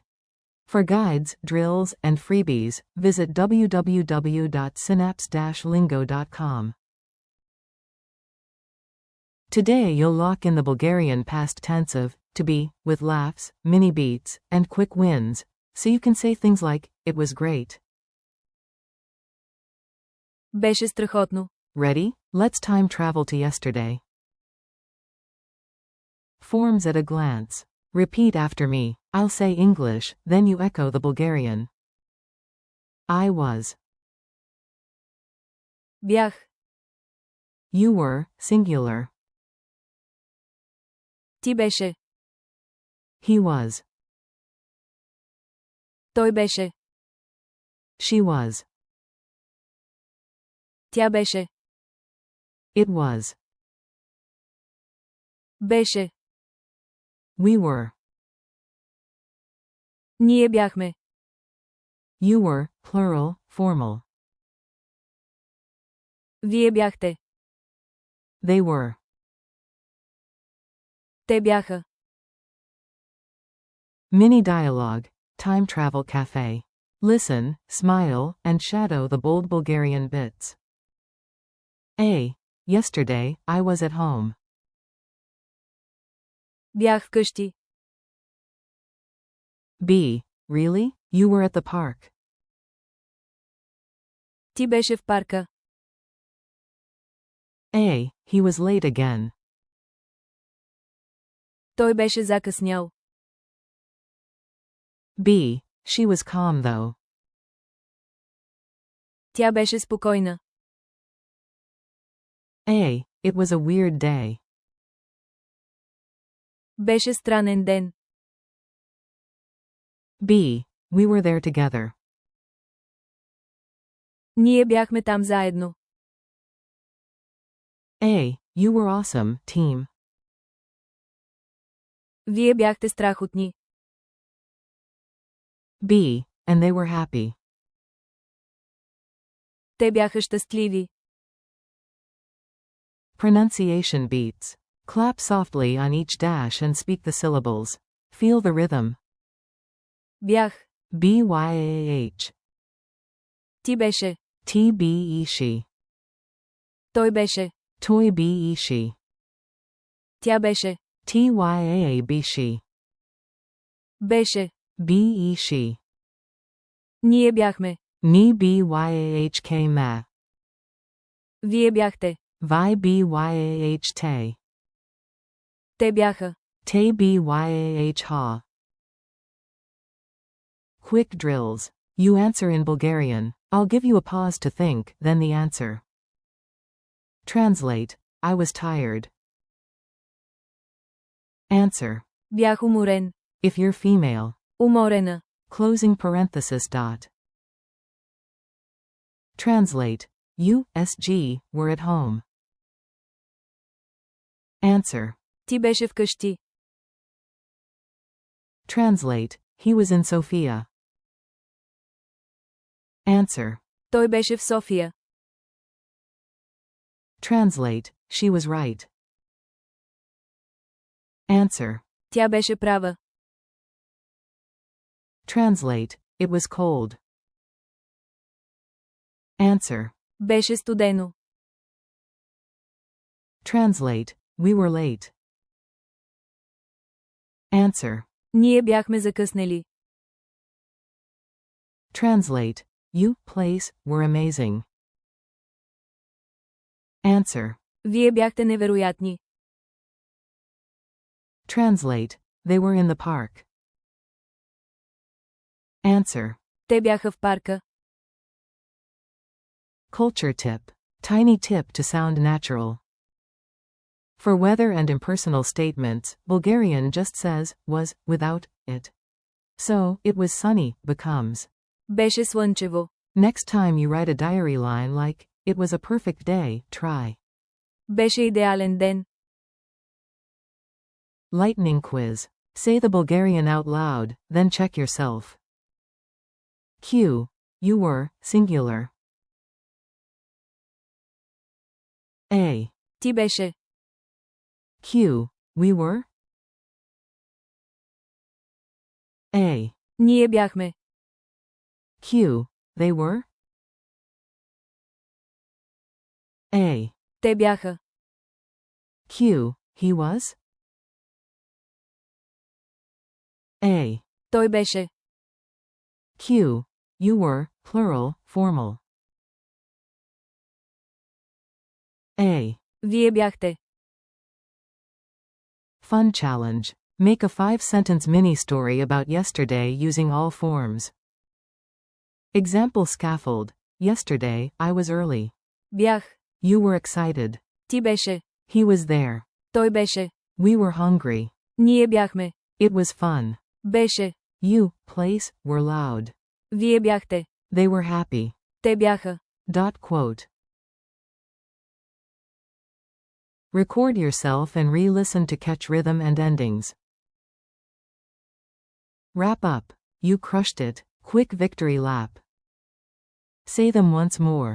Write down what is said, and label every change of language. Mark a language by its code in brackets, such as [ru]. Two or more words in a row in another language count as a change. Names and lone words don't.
[en] For guides, drills, and freebies, visit www.synapse-lingo.com. Today you'll lock in the Bulgarian past tense of to be, with laughs, mini beats, and quick wins, so you can say things like, it was great. [bg] Беше страхотно. [en] Ready? Let's time travel to yesterday. Forms at a glance. Repeat after me. I'll say English, then you echo the Bulgarian. I was. [bg] Бях. [en] You were, singular. [bg] Ти беше. [en] He was. [bg] Той беше. [en] She was. [bg] Тя беше. [en] It was. [bg] Беше. [en] We were. [bg] Ние бяхме. [en] You were, plural, formal. [bg] Вие бяхте. [en] They were. [bg] Те бяха. [en] Mini dialogue. Time travel cafe. Listen, smile, and shadow the bold Bulgarian bits. A. Yesterday, I was at home. [bg] Бях вкъщи. [en] B. Really? You were at the park. [bg] Ти беше в парка. [en] A. He was late again. [bg] Той беше закъснял. [en] B. She was calm though. [bg] Тя беше спокойна. [en] A. It was a weird day. [bg] Беше странен ден. [en] B. We were there together. [bg] Ние бяхме там заедно. [en] A. You were awesome, team. [bg] Вие бяхте страхотни. [en] B. And they were happy. [bg] Те бяха щастливи. [en] Pronunciation beats. Clap softly on each dash and speak the syllables. Feel the rhythm. [bg] Бях. B-Y-A-H. Ти беше. T-B-E-She. Той беше. Toy B-E-She. Тя беше. T-Y-A-A-B-She. Беше. B-E-She. Ние бяхме. Ni B-Y-A-H-K ma. Вие бяхте. Vi B-Y-A-H-Te. Те бяха. Te B-Y-A-H-Ha. [en] Quick drills. You answer in Bulgarian. I'll give you a pause to think, then the answer. Translate. I was tired. Answer. [bg] Бях уморен. [en] If you're female. [bg] Уморена. [en] Closing parenthesis dot. Translate. You, SG, were at home. Answer. [bg] Ти беше вкъщи. [en] Translate. He was in Sofia. Answer. [bg] Той беше в София. [en] Translate. She was right. Answer. [bg] Тя беше права. [en] Translate. It was cold. Answer. [bg] Беше студено. [en] Translate. We were late. Answer. [bg] Ние бяхме закъснели. [en] Translate. You, place, were amazing. Answer. [bg] Вие бяхте невероятни. [en] Translate. They were in the park. Answer. [bg] Те бяха в парка. [en] Culture tip. Tiny tip to sound natural. For weather and impersonal statements, Bulgarian just says, was, without, it. So, it was sunny, becomes. [bg] Беше слънчево. [en] Next time you write a diary line like, it was a perfect day, try. [bg] Беше идеален ден. [en] Lightning quiz. Say the Bulgarian out loud, then check yourself. Q. you were, singular. A. [bg] Ти беше. [en] Q. We were. A. [bg] Ние бяхме. [en] Q. They were. A. [bg] Те бяха. [en] Q. He was. A. [bg] Той беше. [en] Q. You were, plural, formal. A. [bg] Вие бяхте. [en] Fun challenge. Make a 5-sentence mini-story about yesterday using all forms. Example scaffold. Yesterday, I was early. [bg] Бях. [en] You were excited. [bg] Ти беше. [en] He was there. [bg] Той беше. [en] We were hungry. [bg] Ние бяхме. [en] It was fun. [bg] Беше. [en] You, place, were loud. [bg] Вие бяхте. [en] They were happy. [bg] Те бяха. [en] Quote. Record yourself and re-listen to catch rhythm and endings. Wrap up. You crushed it. Quick victory lap. Say them once more.